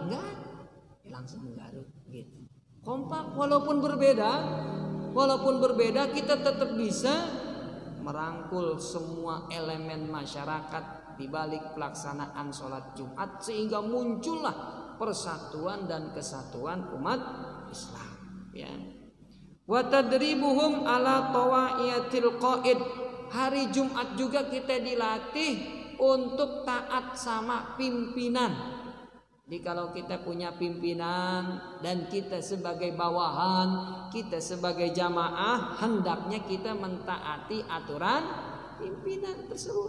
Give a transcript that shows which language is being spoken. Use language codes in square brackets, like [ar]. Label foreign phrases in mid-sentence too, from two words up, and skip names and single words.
[id] Enggak, dia langsung menggaruk gitu. Kompak, walaupun berbeda kita tetap bisa merangkul semua elemen masyarakat di balik pelaksanaan sholat Jumat, sehingga muncullah persatuan dan kesatuan umat Islam, ya. [ar] وتدريبهم على طاعة القائد. [id] Hari Jumat juga kita dilatih untuk taat sama pimpinan. Jadi kalau kita punya pimpinan dan kita sebagai bawahan, kita sebagai jamaah, hendaknya kita mentaati aturan pimpinan tersebut.